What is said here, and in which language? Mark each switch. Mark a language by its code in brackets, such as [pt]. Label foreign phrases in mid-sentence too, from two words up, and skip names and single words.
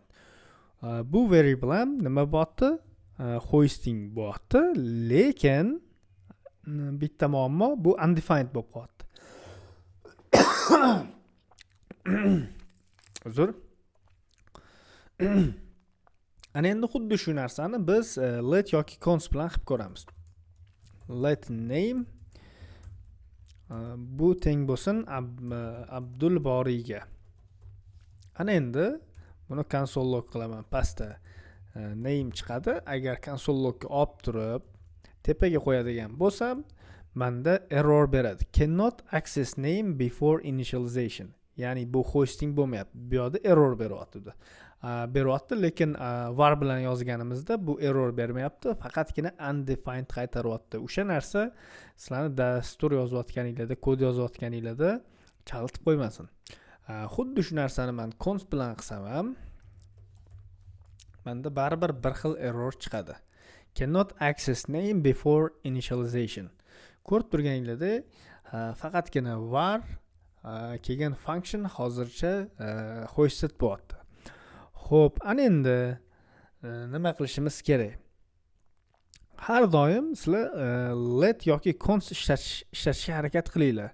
[uz] Bu variable ham nima bo'pti? Hosting bo'pti, lekin bitta muammo, bu undefined bo'lib qoldi. Uzr. Ana endi xuddi shu narsani biz let yoki const bilan qilib ko'ramiz. [en] Let name [uz] bu teng bo'lsin Abdulboriga. Ana endi buni [en] console log [uz] qilaman. Pastda name chiqadi. Agar [en] console logga [uz] olib turib tepaga qo'yadigan bo'lsam, menda error beradi. [en] Cannot access name before initialization. [uz] Ya'ni bu hosting bo'lmayapti. Bu yerda error beryapti, lekin var bilan yozganimizda bu error bermayapti, faqatgina undefined qaytaryapti. O'sha narsa sizlarni dastur yozayotganingizda, kod yozayotganingizda chalg'itib qo'ymasin. Xuddi shu narsani men const bilan qilsam ham, menda baribir bir xil error chiqadi. [en] Cannot access name before initialization. [uz] Ko'rib turganingizdek, faqatgina var kelgan function hozircha hoisted bo'lyapti. Xo'p, ana endi nima qilishimiz kerak? Har doim sizlar let yoki const ishlatishga harakat qilinglar.